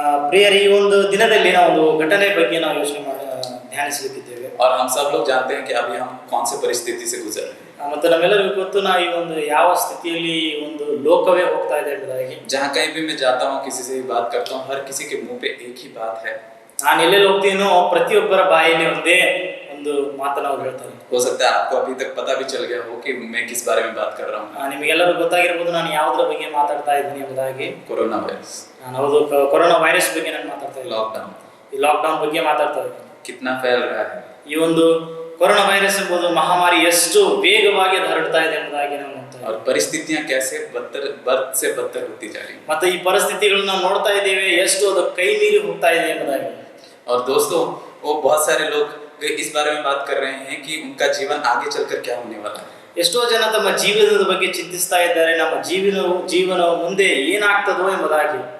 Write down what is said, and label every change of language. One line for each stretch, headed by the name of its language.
Kannada: ಪ್ರಿಯರೇ, ಈ ಒಂದು ದಿನದಲ್ಲಿ ನಾವು ಒಂದು ಘಟನೆ ಬಗ್ಗೆ ನಾವು ಧ್ಯಾನಿಸಲಿಕ್ಕಿದ್ದೇವೆ।
Hindi: और हम सब लोग जानते हैं कि अभी हम कौन से परिस्थिति से गुजर रहे हैं,
Kannada: ಮತ್ತು ನಮ್ಮೆಲ್ಲರಿಗೂ ಗೊತ್ತು ನಾವು ಈ ಒಂದು ಯಾವ ಸ್ಥಿತಿಯಲ್ಲಿ ಒಂದು ಲೋಕವೇ ಹೋಗ್ತಾ ಇದೆ ಎಂಬುದಾಗಿ।
Hindi: जहाँ कहीं भी मैं जाता हूँ, किसी से भी बात करता हूँ, हर किसी के मुंह पे एक ही बात है।
Kannada: ನಾನು ಎಲ್ಲೆಲ್ಲಿ ಹೋಗ್ತೀನೋ ಪ್ರತಿಯೊಬ್ಬರ ಬಾಯಲ್ಲಿ ಒಂದೇ ಒಂದು ಮಾತನ್ನು ಅವ್ರು ಹೇಳ್ತಾರೆ।
Hindi: हो सकता है आपको अभी तक पता भी चल गया हो कि मैं किस बारे में बात कर रहा हूँ।
Kannada: ನಿಮಗೆಲ್ಲರೂ ಗೊತ್ತಾಗಿರ್ಬೋದು ನಾನು ಯಾವುದರ ಬಗ್ಗೆ ಮಾತಾಡ್ತಾ ಇದ್ದೀನಿ ಎಂಬುದಾಗಿ।
Hindi: कोरोना वायरस,
Kannada: ನಾನು ಹೌದು ಕೊರೋನಾ ವೈರಸ್ ಬಗ್ಗೆ ನಾನು ಮಾತಾಡ್ತಾ ಇದ್ದೀನಿ।
Hindi: लॉकडाउन,
Kannada: ಈ ಲಾಕ್ಡೌನ್ ಬಗ್ಗೆ ಮಾತಾಡ್ತಾ ಇದ್ದೀನಿ।
Hindi: कितना फैल रहा है,
Kannada: ಈ ಒಂದು ಕೊರೋನಾ ವೈರಸ್ ಎಂಬುದು ಮಹಾಮಾರಿ ಎಷ್ಟು ವೇಗವಾಗಿ ಹರಡ್ತಾ ಇದೆ ಎಂಬುದಾಗಿ ನಾವು ನೋಡ್ತಾ ಇದ್ದೀವಿ।
Hindi: और परिस्थितियां कैसे बद से बदतर होती जा रही हैं।
Kannada: ಮತ್ತೆ ಈ ಪರಿಸ್ಥಿತಿಗಳನ್ನ ನಾವು ನೋಡ್ತಾ ಇದ್ದೇವೆ, ಎಷ್ಟು ಅದು ಕೈ ಮೀರಿ ಹೋಗ್ತಾ ಇದೆ ಎಂಬುದಾಗಿ।
Hindi: और दोस्तों, वो बहुत सारे लोग इस बारे में बात कर रहे हैं कि उनका जीवन आगे चलकर क्या होने वाला है।
Kannada: ಎಷ್ಟೋ ಜನ ತಮ್ಮ ಜೀವನದ ಬಗ್ಗೆ ಚಿಂತಿಸ್ತಾ ಇದ್ದಾರೆ, ನಮ್ಮ ಜೀವನ ಮುಂದೆ ಏನಾಗ್ತದೋ ಎಂಬುದಾಗಿ।